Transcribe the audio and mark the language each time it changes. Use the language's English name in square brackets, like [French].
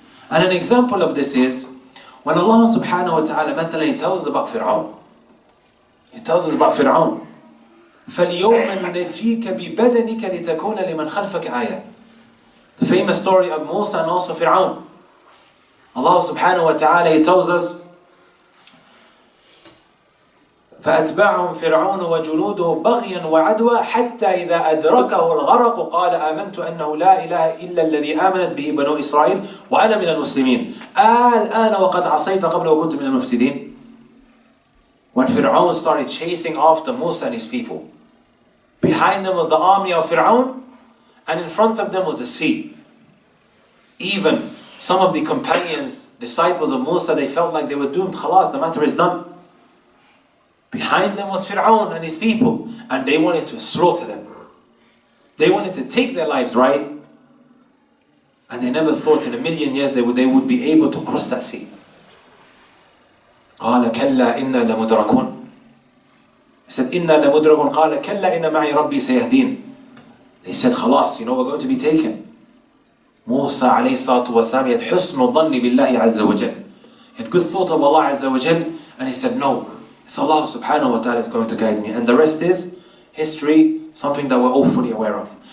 [English] And an example of this is when Allah subhanahu wa ta'ala مثلا, He tells us about Fir'aun. He tells us about Fir'aun. [Arabic] فَالْيَوْمَ نُنَجِّيكَ بِبَدَنِكَ لِتَكُونَ لِمَنْ خَلْفَكَ آيَةً. [English] The famous story of Musa and also Fir'aun. Allah subhanahu wa ta'ala, He tells us, [Arabic] فأتبعهم فرعون وجنوده بغيا وعدوى حتى إذا أدركه الغرق قال آمنت أنه لا إله إلا الذي آمنت به بنو إسرائيل وأنا من المسلمين الآن وقد عصيت قبل وكنت من المفسدين. [English] When Fir'aun started chasing after Musa and his people, behind them was the army of Fir'aun and in front of them was the sea. Even some of the companions, disciples of Musa, they felt like they were doomed. Khalas, the matter is done. Behind them was Fir'aun and his people, and they wanted to slaughter them. They wanted to take their lives, right? And they never thought in a million years they would be able to cross that sea. [Arabic] قال كلا إنا لمدركون. [English] He said [Arabic] إنا لمدركون. قال كلا إن معي ربي سيهدين. [English] They said خلاص, we're going to be taken. Musa alayhi salatu wasalam, he had [Arabic] حسن الظن بالله عز وجل. [English] He had good thought of Allah Azza wa Jal, and he said, no, it's Allah subhanahu wa ta'ala is going to guide me. And the rest is history, something that we're all fully aware of.